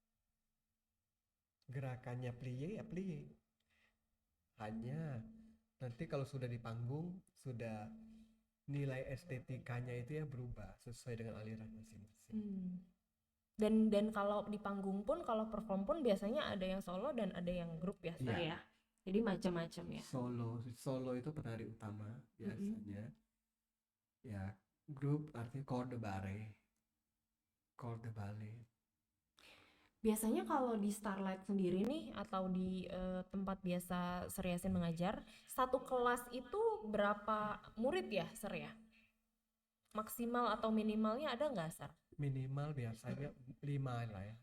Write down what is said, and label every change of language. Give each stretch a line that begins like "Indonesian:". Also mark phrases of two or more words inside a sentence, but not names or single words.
Indonesian: Gerakannya plie ya plie. Hanya nanti kalau sudah di panggung, sudah nilai estetikanya itu ya berubah sesuai dengan aliran masing-masing. Dan kalau di panggung pun, kalau perform pun biasanya ada yang solo dan ada yang grup ya, Sir, Iya. ya. Jadi macam-macam ya. Solo itu penari utama biasanya. Ya, grup artinya
French: corps de ballet. Corps de ballet.
Indonesian: Biasanya kalau di Starlight sendiri nih, atau di tempat biasa Sir Yasin mengajar, satu kelas itu berapa murid ya, Sir ya? Maksimal atau minimalnya ada nggak, Sir? Minimal biasanya 5 lah ya.